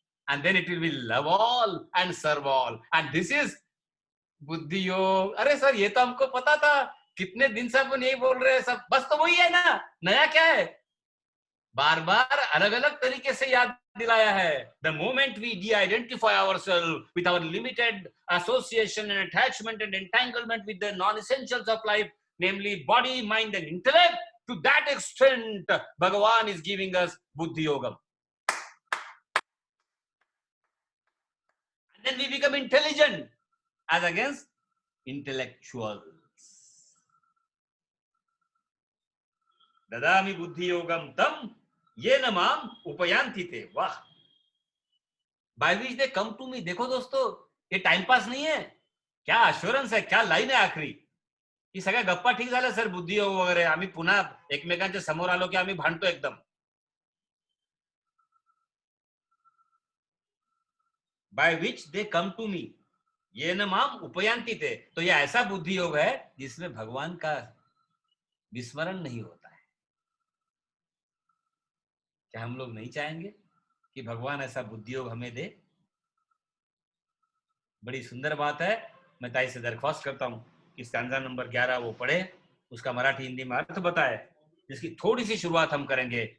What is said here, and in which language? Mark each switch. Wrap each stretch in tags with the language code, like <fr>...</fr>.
<en>And then it will be love all and serve all. And this is buddhi yoga.</en> <hi>अरे sir, ये तो हमको पता था, कितने दिन से अपन यही बोल रहे हैं सब. बस तो वही है ना, नया क्या है? बार बार अलग अलग तरीके से याद दिलाया है.</hi> <en>The moment we de-identify ourselves with our limited association and attachment and entanglement with the non-essentials of life, namely body, mind and intellect, to that extent Bhagavan is giving us Buddhi Yogam. And then we become intelligent as against intellectuals.</en> <sa>Dadami Buddhi Yogam tam येन माम उपयांति ते.</sa> <hi>वाह,</hi> <en>By which they come to me.</en> <hi>देखो दोस्तों, ये time pass नहीं है.</hi> <mr>क्या अश्योरन्स आहे, क्या लाईन आहे आखरी. ही सगळ्या गप्पा ठीक झाल्या सर, बुद्धी योग वगैरे. आम्ही पुन्हा एकमेकांच्या समोर आलो की आम्ही भांडतो एकदम.</mr> <en>by which they come to me</en> <sa>येन माम उपयांति ते.</sa> <hi>तो ये ऐसा बुद्धि योग है जिसमें भगवान का विस्मरण नहीं होता है. क्या हम लोग नहीं चाहेंगे कि भगवान ऐसा बुद्धि योग हमें दे? बड़ी सुंदर बात है. मैं ताई से दरख्वास्त करता हूं कि स्टैंजा नंबर 11 वो पढ़े, उसका मराठी हिंदी में अर्थ बताए, जिसकी थोड़ी सी शुरुआत हम करेंगे.</hi>